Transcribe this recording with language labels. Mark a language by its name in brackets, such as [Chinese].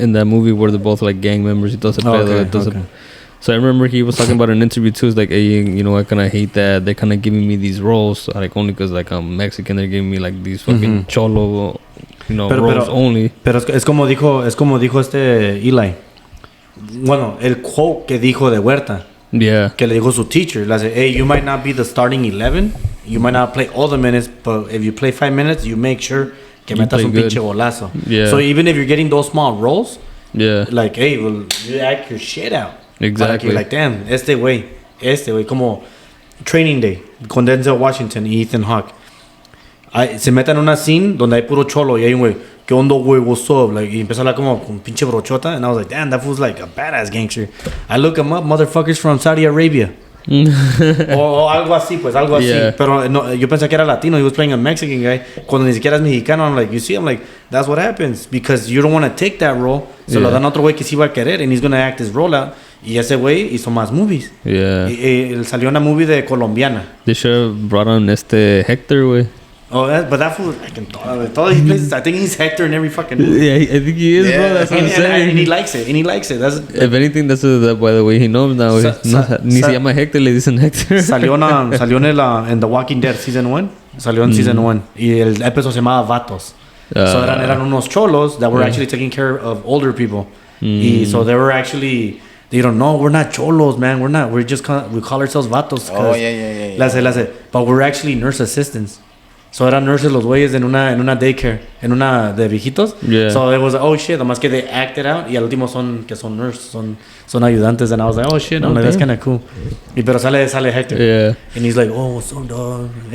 [English] In that movie where they're both like gang members. [Spanish] Y todo ese pedo, [English] Okay. So I remember he was talking about an interview too. It's like, hey, you know, I kind of hate that they're kind of giving me these roles, like only because like I'm Mexican, they're giving me like these fucking cholo, you know, roles only. [Spanish] Pero es como dijo Eli. Bueno, el quote que dijo de Huerta, [English] Yeah. [Spanish] que le dijo su teacher, le dice, [English] hey, you might not be the starting 11, you might not play all the minutes, but if you play 5 minutes, you make sure que You [Spanish] metas [English] play [Spanish] un [English] good. [Spanish] pinche golazo. [English] Yeah. So even if you're getting those small roles, Yeah. like, hey, well, you act your shit out. [Spanish] Para que, [English] Exactly. like, damn, [Spanish] este güey, como Training Day, con Denzel Washington y Ethan Hawke. Se meten en una scene donde hay puro cholo y hay un güey, ¿qué onda, güey? [English] What's up? Like, [Spanish] y empezó a hablar como con pinche brochota. [English] And I was like, damn, that fool's like a badass gangster. I look him up, motherfuckers from Saudi Arabia. [Spanish] o algo así, pues, algo así. [English] Yeah. [Spanish] Pero no, yo pensé que era latino. [English] He was playing a Mexican guy. [Spanish] Cuando ni siquiera es mexicano, [English] I'm like, you see, I'm like, that's what happens. Because you don't want to take that role. [Spanish] Se lo dan a otro güey que sí va a querer. [English] And he's going to act his role out. [Spanish] Y ese güey hizo más movies. [English] Yeah. [Spanish] Y salió una movie de colombiana. [English] They should have brought on Hector, güey. Oh, but that fool, like, in todas his places, I think he's Hector in every fucking movie. Yeah, I think he is, bro. That's what I'm saying. And he likes it. And he likes it. That's, If anything, that's by the way he knows now. [Spanish] Ni se llama Hector, le dicen Hector. Salió en The Walking Dead Season 1. Salió en Season 1. Y el episodio se llamaba Vatos. [English] So [Spanish] eran unos cholos [English] that were actually taking care of older people. Y so they were actually... They don't know, we're not cholos, man. We're just... We call ourselves vatos. Oh, yeah. [Spanish] La sé. [English] But we're actually nurse assistants. [Spanish] So eran nurses los güeyes en una daycare, en una de viejitos. [English] Yeah. So it was like, oh shit, [Spanish] nomás que [English] they acted out [Spanish] y al último son nurses, son ayudantes. [English] And I was like, oh shit, I'm like, that's kind of cool. [Spanish] Y pero sale Hector. [English] Yeah. And he's like, oh, what's up, dog?